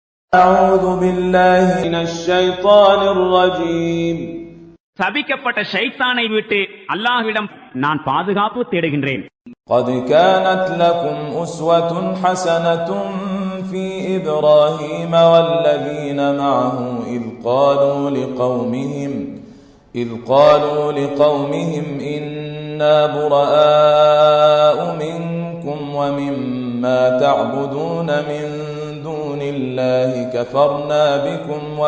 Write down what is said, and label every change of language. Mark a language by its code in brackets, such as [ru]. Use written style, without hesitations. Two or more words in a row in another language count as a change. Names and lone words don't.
[ar] أعوذ بالله من الشيطان الرجيم. [ta] சபிக்கப்பட்ட ஷைத்தானை விட்டு அல்லாஹ்விடம் நான் பாதுகாப்பு தேடுகின்றேன். [ar] قد كانت لكم أسوة حسنة في إبراهيم والذين معه إذ قالوا لقومهم إنا براء منكم ومما تعبدون من دون الله كفرنا بكم